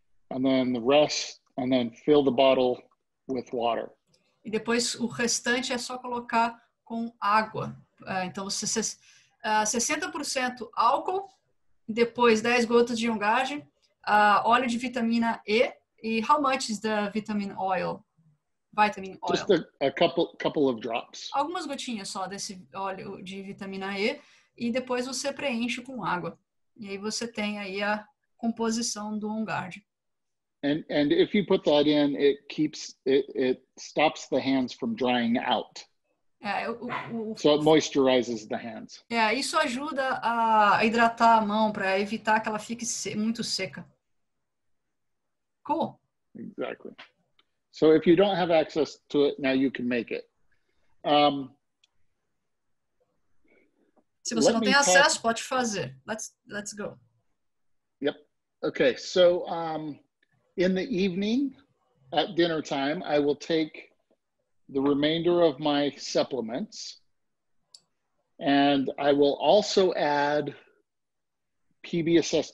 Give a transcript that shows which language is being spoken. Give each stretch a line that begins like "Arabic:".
English: And then the rest, and then fill the bottle with water.
Portuguese: E depois o restante é só colocar com água. Então, 60% álcool, depois 10 gotas de Ongard, óleo de vitamina E.
English: E how much is the vitamin oil? Vitamin oil. Just a couple of drops.
Portuguese: Algumas gotinhas só desse óleo de vitamina E e depois você preenche com água. E aí você tem aí a composição do Ongard.
English: And if you put that in, it stops the hands from drying out. So it moisturizes the hands.
Portuguese: Isso ajuda a hidratar a mão para evitar que ela fique muito seca.
English: Cool. Exactly. So if you don't have access to it, now you can make it.
Portuguese: Se você não tem acesso, pode fazer.
English: Let's go. Yep. Okay. So in the evening at dinner time, I will take the remainder of my supplements, and I will also add PB Assist.